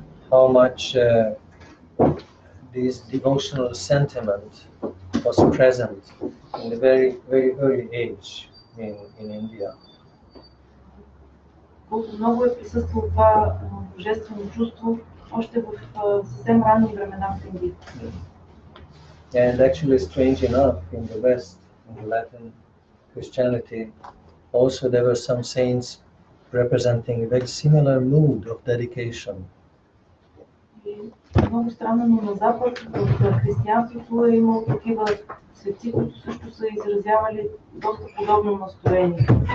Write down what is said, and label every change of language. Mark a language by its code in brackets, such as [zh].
[en] How much this devotional sentiment was present in the very early age in India. [bg] Много е присъствало това божествено чувство още в съвсем ранни времена в Индия. [en] And actually, strange enough, in the West, in the Latin Christianity, also there were some saints representing a very similar mood of dedication. [bg] Много странно, но на Запад в християнството е имало такива светци, които също са изразявали доста подобно настроение.